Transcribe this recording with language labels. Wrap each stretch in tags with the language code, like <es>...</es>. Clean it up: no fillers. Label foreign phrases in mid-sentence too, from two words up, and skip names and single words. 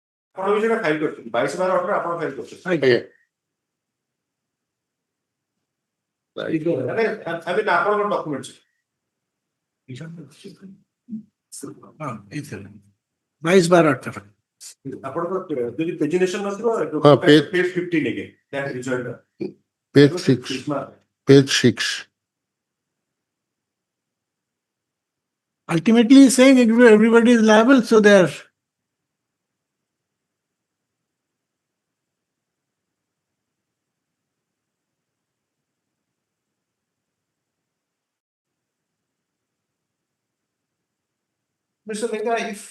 <or>ଆପଣ ବି ସେଟା ଫାଇଲ କରିଛନ୍ତି 22/12 ଅର୍ଡର ଆପଣ ଫାଇଲ କରିଛନ୍ତି ଆଜ୍ଞା ମାନେ ଆପଣଙ୍କର ଡକ୍ୟୁମେଣ୍ଟ 22/12 ଆପଣଙ୍କର ଯଦି ପେଜିନେସନ ନଥିବ ହଁ,</or> <en>page- page 15 again that result page 6 page 6 Ultimately saying everybody is liable, so they are. Mr. Lenga, if</en>